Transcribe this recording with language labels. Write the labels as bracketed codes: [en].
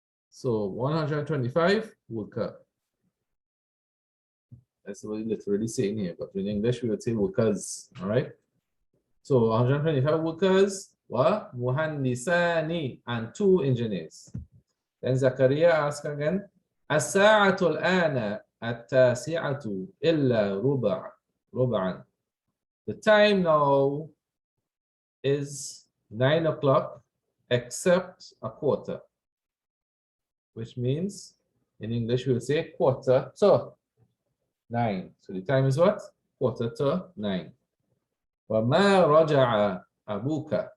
[en] So 125 worker. That's what we're literally saying here, but in English, we would say workers, all right? So 125 workers, wa muhandisani, and 2 engineers. Then Zakaria asks again, [ar] الساعة الآن التاسعة إلا ربعا. [en] The time now is 9 o'clock except a quarter, which means in English we'll say quarter to 9. So the time is what? Quarter to 9. [ar] وما رجع أبوك.